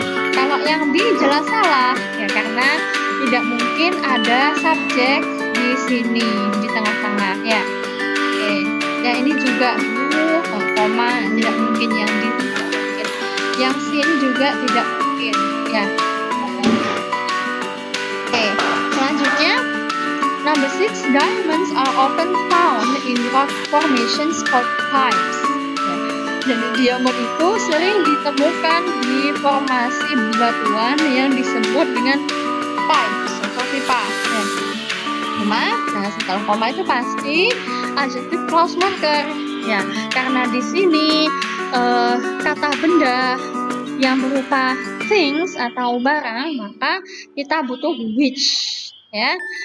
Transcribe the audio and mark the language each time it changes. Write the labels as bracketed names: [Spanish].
[Indonesian] Kalau yang B jelas salah ya, karena tidak mungkin ada subjek di sini di tengah-tengah ya. Oke, ya ini juga koma, tidak mungkin yang D, tidak mungkin. Yang C ini juga tidak mungkin ya. Oke, selanjutnya [English] number 6, diamonds are often found in rock formations called pipes. [Indonesian] Jadi diamond itu sering ditemukan di formasi bebatuan yang disebut dengan pipe. apa? Koma. Nah, setelah koma itu pasti adjective clause marker. Ya, karena di sini kata benda yang berupa things atau barang, maka kita butuh which, ya.